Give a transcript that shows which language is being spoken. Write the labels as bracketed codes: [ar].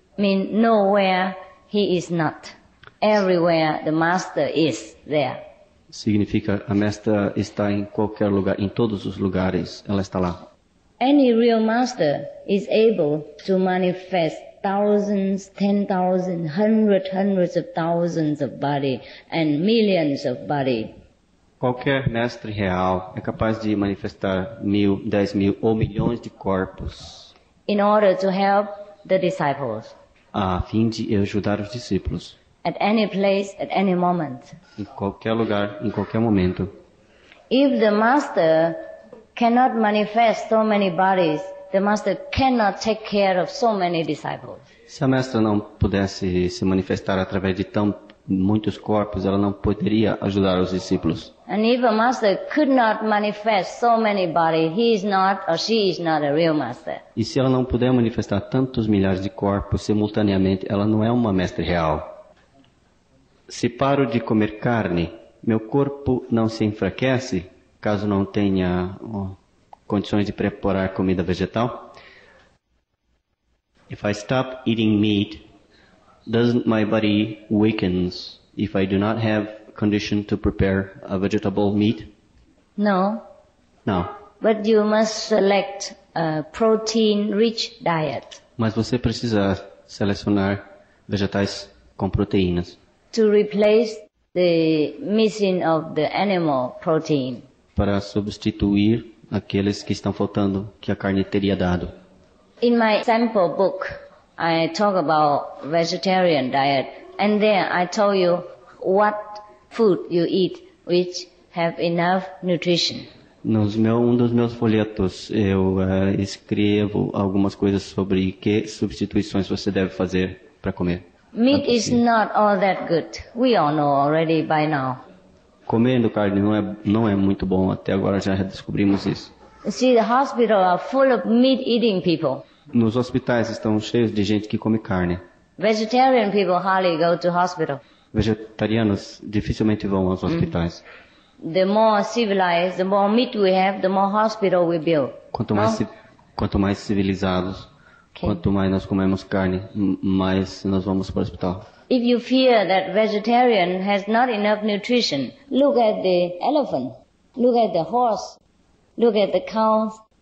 [en] Mean nowhere he is not. Everywhere the master is there. [pt] Significa a mestra está em qualquer lugar, em todos os lugares, ela está lá. [en] Any real master is able to manifest thousands, 10,000, hundreds of thousands of body and millions of body. [pt] Qualquer mestre real é capaz de manifestar 1.000, 10.000 ou milhões de corpos [en] In order to help the disciples [pt] a fim de ajudar os discípulos [en] at any place, at any moment. [pt] em qualquer lugar, em qualquer momento. [en] If the master cannot manifest so many bodies, the master cannot take care of so many disciples. [pt] Se a mestra não pudesse se manifestar através de tão muitos corpos, ela não poderia ajudar os discípulos. [en] And if a master could not manifest so many bodies, he is not or she is not a real master. [pt] E se ela não puder manifestar tantos milhares de corpos simultaneamente, ela não é uma mestre real. Se paro de comer carne, meu corpo não se enfraquece, caso não tenha condições de preparar comida vegetal? [en] If I stop eating meat, doesn't my body weakens if I do not have condition to prepare a vegetable meat? No, [pt] Não. [en] but you must select a protein-rich diet [pt] Mas você precisa selecionar vegetais com proteínas [en] to replace the missing of the animal protein. [pt] para substituir aqueles que estão faltando que a carne teria dado. [en] In my sample book, I talk about vegetarian diet, and there I told you what food you eat which have enough nutrition. [pt] Um dos meus folhetos eu escrevo algumas coisas sobre que substituições você deve fazer para comer. [en] Meat is not all that good. We all know already by now. [pt] Comendo carne não é muito bom, até agora já descobrimos isso. [en] You see, the hospital are full of meat-eating people. [pt] Nos hospitais estão cheios de gente que come carne. [en] Vegetarian people hardly go to hospital. [pt] Vegetarianos dificilmente vão aos hospitais. [en] The more civilized, the more meat we have, the more hospital we build. [pt] Quanto mais civilizados, quanto mais nós comemos carne, mais nós vamos para o hospital. [en] If you fear that vegetarian has not enough nutrition, look at the elephant, look at the horse, look at the cows.